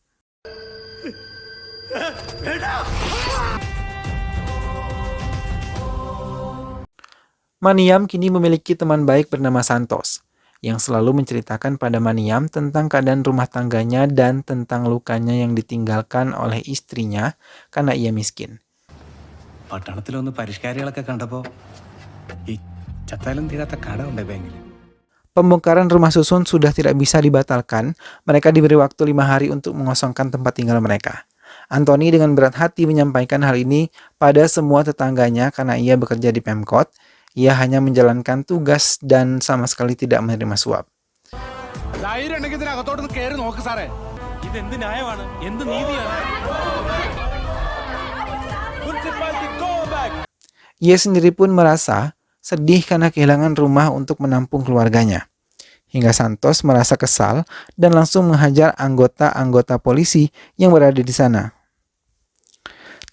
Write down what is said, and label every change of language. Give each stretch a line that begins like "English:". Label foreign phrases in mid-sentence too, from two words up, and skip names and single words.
Indonesian: Maniam kini memiliki teman baik bernama Santos, yang selalu menceritakan pada Maniam tentang keadaan rumah tangganya dan tentang lukanya yang ditinggalkan oleh istrinya karena ia miskin.
Malayalam: പട്ടണത്തിലൊന്ന് പരിഷ്കാരികളൊക്കെ കണ്ടപ്പോൾ ഈ ചത്താലും തീരാത്ത കട ഉണ്ട് ബാങ്കിൽ.
Indonesian: Pembongkaran rumah susun sudah tidak bisa dibatalkan. Mereka diberi waktu 5 hari untuk mengosongkan tempat tinggal mereka. Anthony dengan berat hati menyampaikan hal ini pada semua tetangganya karena ia bekerja di Pemkot. Ia hanya menjalankan tugas dan sama sekali tidak menerima suap.
Malayalam: ഇതെന്ത് ന്യായമാണ്, എന്ത് നീതിയാണ്?
Indonesian: Ia sendiri pun merasa sedih karena kehilangan rumah untuk menampung keluarganya. Hingga Santos merasa kesal dan langsung menghajar anggota-anggota polisi yang berada di sana.